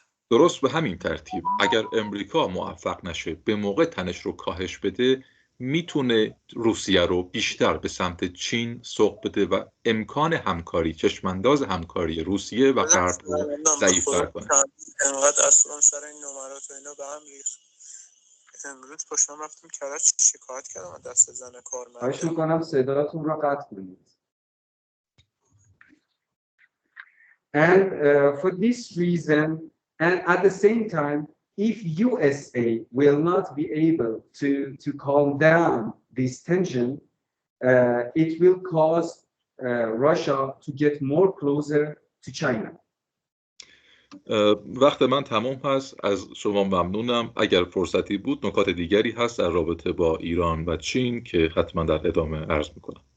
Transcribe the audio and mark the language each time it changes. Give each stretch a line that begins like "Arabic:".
Persian: درست به همین ترتیب اگر امریکا موفق نشه به موقع تنش رو کاهش بده، میتونه روسیه رو بیشتر به سمت چین سوق بده و امکان همکاری، چشمانداز همکاری روسیه و غرب رو ضعیف‌تر کنه. انقدر اصلا سر این نمرات و اینا به هم ریخت. امروز پاشم رفتم کرج شکایت کردم دست زن کارمند. خواهش می‌کنم صداتون رو قطع کنید.
English: And for this reason, and at the same time, if USA will not be able to calm down this tension, it will cause Russia to get more closer to China.
Persian: وقت من تمام هست. از شما ممنونم. اگر فرصتی بود نکات دیگری هست در رابطه با ایران و چین که حتما در ادامه عرض میکنم.